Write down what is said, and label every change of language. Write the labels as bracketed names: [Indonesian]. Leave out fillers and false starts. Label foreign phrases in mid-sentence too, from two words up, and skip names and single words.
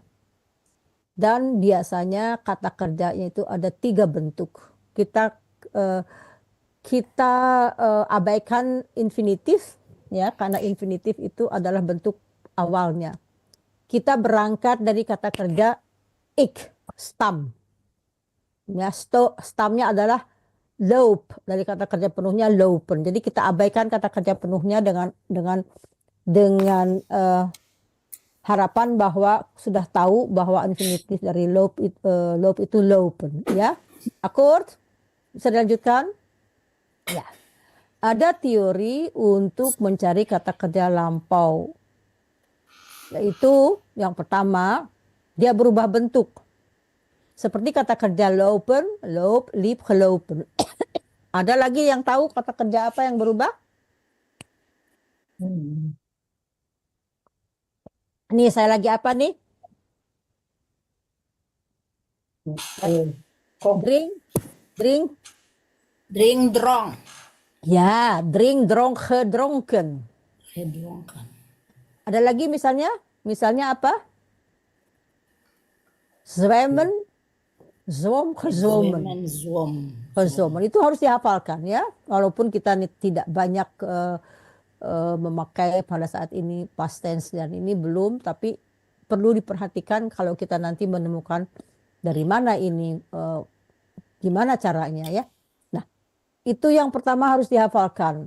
[Indonesian] Dan biasanya kata kerjanya itu ada 3 bentuk. Kita abaikan infinitif ya, karena infinitif itu adalah bentuk awalnya. Kita berangkat dari kata kerja ik, stam. Ya, stamnya adalah loop, dari kata kerja penuhnya lopen. Jadi kita abaikan kata kerja penuhnya dengan harapan bahwa sudah tahu bahwa infinitif dari loop itu lopen ya. Akord? Bisa dilanjutkan? Ya. Ada teori untuk mencari kata kerja lampau. Yaitu yang pertama, dia berubah bentuk. Seperti kata kerja [Dutch] lopen, loop, liep, gelopen. [Indonesian] Ada lagi yang tahu kata kerja apa yang berubah? Hmm. Nih, saya lagi apa nih? Kom. [Dutch] Drink, drink. Drink drong. Ya, drink, dronk, gedronken. [Indonesian] Gedronken. Ada lagi misalnya? Misalnya apa? [Dutch] Zwemmen, zwom, gezwommen. Women zwom. [Indonesian] Gezwommen. Itu harus dihafalkan ya. Walaupun kita tidak banyak memakai pada saat ini [English] past tense [Indonesian] dan ini belum, tapi perlu diperhatikan kalau kita nanti menemukan dari mana ini, gimana caranya ya. Nah, itu yang pertama harus dihafalkan.